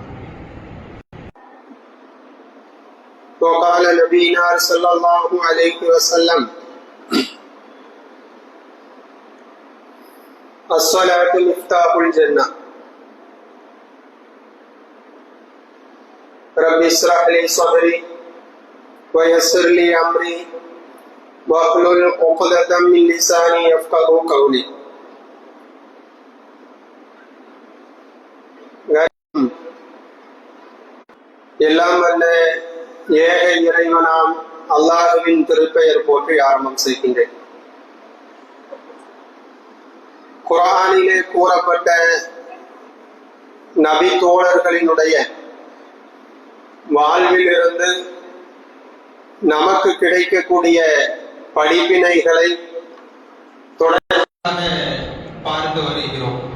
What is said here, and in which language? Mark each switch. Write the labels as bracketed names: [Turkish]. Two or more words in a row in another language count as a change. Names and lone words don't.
[Arabic] وقال نبينا صلى الله عليه وسلم الصلاة مفتاح الجنة. رب اشرح لي صدري ويسر لي أمري واحلل عقدة من لساني يفقهوا قولي. [Tamil] எல்லாம் வல்ல ஏக இறைவனாம் அல்லாஹ்வின் திருப்பெயர் போற்றி ஆரம்பம் செய்கின்றேன். குர்ஆனிலே கூறப்பட்ட நபி தோழர்களினுடைய வாழ்விலிருந்து நமக்கு கிடைக்கக்கூடிய படிப்பினைகளை தொடர்ந்து பார்த்து வருகிறோம்.